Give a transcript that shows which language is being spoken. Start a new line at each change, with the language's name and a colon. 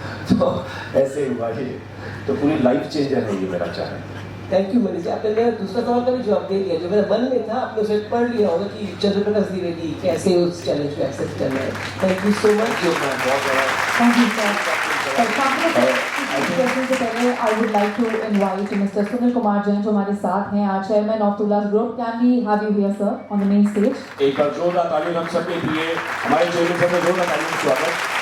Hindi: तो ऐसे ही हुआ ये, तो पूरी लाइफ चेंजर है ये मेरा चाणक्य। थैंक यू मनीष जी, आपने मेरा दूसरा सवाल का भी जवाब दे दिया। जो मेरे मन में था आपने उसे पढ़ लिया होगा कि चंद्रप्रकाश द्विवेदी कैसे उस चैलेंज को एक्सेप्ट कर रहे हैं।
English: Thank you so much. Thank you, sir.
Hindi: Question से पहले
English: I would like to invite Mr. Sunil Kumar Jain
Hindi: जो हमारे साथ हैं,
English: our chairman of Tulas Group. Can we have you here, sir, on the main stage?
Hindi: एक बार जोरदार ताली हम सबके लिए, हमारे चेहरे पर जोरदार ताली का स्वागत।